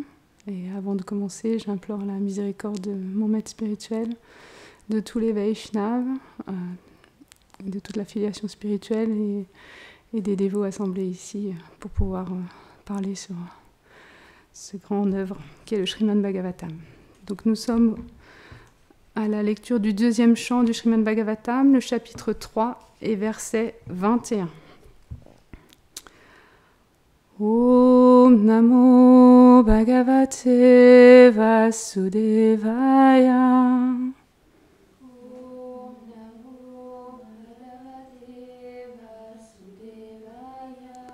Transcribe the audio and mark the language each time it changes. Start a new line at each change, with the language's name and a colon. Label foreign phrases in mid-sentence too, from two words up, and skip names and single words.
French: Et avant de commencer, j'implore la miséricorde de mon maître spirituel, de tous les Vaishnavas, de toute la filiation spirituelle et des dévots assemblés ici pour pouvoir parler sur ce grand œuvre qui est le Srimad Bhagavatam. Donc nous sommes à la lecture du deuxième chant du Srimad Bhagavatam, le chapitre 3 et verset 21.
Sanskrit: Om Namo Bhagavate Vasudevaya. Om Namo Bhagavate Vasudevaya.